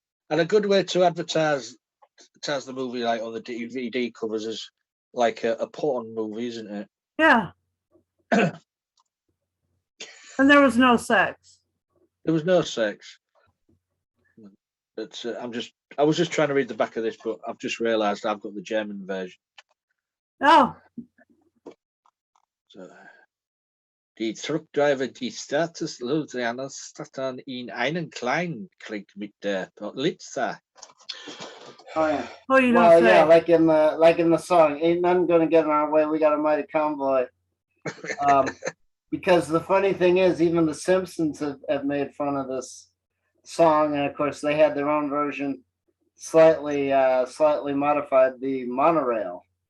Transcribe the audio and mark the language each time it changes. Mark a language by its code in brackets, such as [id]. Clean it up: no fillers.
[en] And a good way to advertise the movie, like on the DVD covers, is like a porn movie, isn't it? Yeah. And there was no sex. There was no sex. But I was just trying to read the back of this, but I've just realised I've got the German version. Oh. [de] So, die Truckdriver, die Status starten in einen kleinen Krieg mit der Polizei. [en] Oh yeah. Oh, you don't Well, say. yeah, like in the song, ain't nothing gonna get in our way. We got a mighty convoy. Because the funny thing is, even the Simpsons have made fun of this song, and of course they had their own version, slightly modified, the monorail.